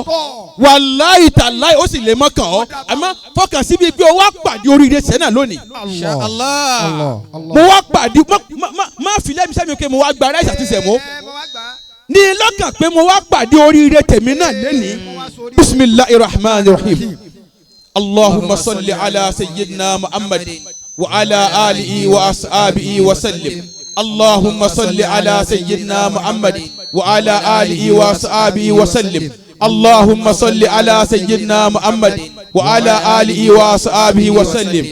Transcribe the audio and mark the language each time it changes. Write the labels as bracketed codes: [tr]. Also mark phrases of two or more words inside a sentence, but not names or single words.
[yo] Wàláhì tàláhì ó sì lè mọ́ kàn ọ́. Àmọ́ fọkàn síbi pé o wá pàdé oríire sẹ́nà lónìí. [ar] إن شاء الله. [yo] Mo wá pàdé má fi lẹ́mi sẹ́mi pé mo wá gba ráìsì àti sẹ̀mó. Ní lọ́kàn pé mo wá pàdé oríire tèmi náà lẹ́nìí. [ar] بسم الله الرحمن الرحيم اللهم صل على سيدنا محمد وعلى آله وأصحابه وسلم. اللهم صل على سيدنا محمد وعلى آله وأصحابه وسلم. اللهم صل على سيدنا محمد وعلى آله وأصحابه وسلم.